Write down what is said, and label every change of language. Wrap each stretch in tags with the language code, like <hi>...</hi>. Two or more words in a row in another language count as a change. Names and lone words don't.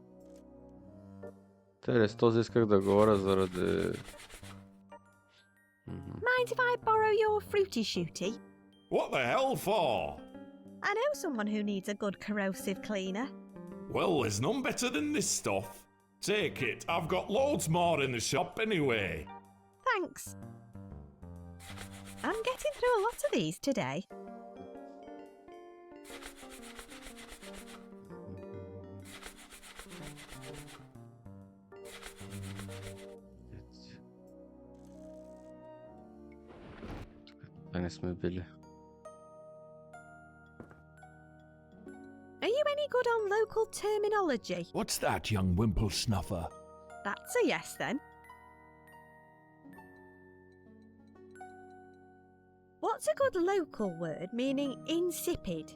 <bg>Те с този исках да говоря заради...</bg> <en>Mind if I borrow your fruity shooty? What the hell for? I know someone who needs a good corrosive cleaner. Well, there's none better than this stuff. Take it, I've got loads more in the shop anyway. Thanks. I'm getting through a lot of these today.</en> <bg>Не сме били.</bg> <en>Are you any good on local terminology? What's that, young wimple snuffer? That's a yes then. What's a good local word meaning insipid?</en>